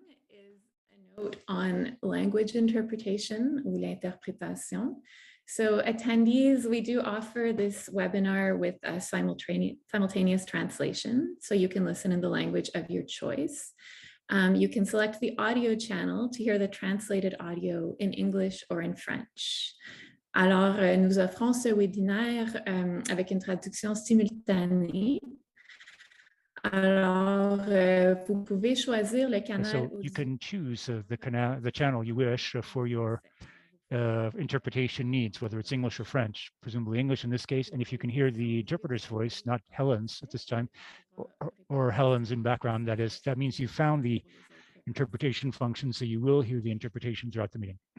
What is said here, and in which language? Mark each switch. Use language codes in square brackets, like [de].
[en] Is a note on language interpretation, [fr] ou l'interprétation. [en] So attendees, we do offer this webinar with a simultaneous translation, so you can listen in the language of your choice. You can select the audio channel to hear the translated audio in English or in French. [fr] Alors, nous offrons ce webinaire avec une traduction simultanée. Alors, vous pouvez choisir le canal. [en] So you can choose the channel you wish for your interpretation needs, whether it's English or French, presumably English in this case. And if you can hear the interpreter's voice, not Helen's at this time, or Helen's in background, that means you found the interpretation function, so you will hear the interpretation throughout the meeting.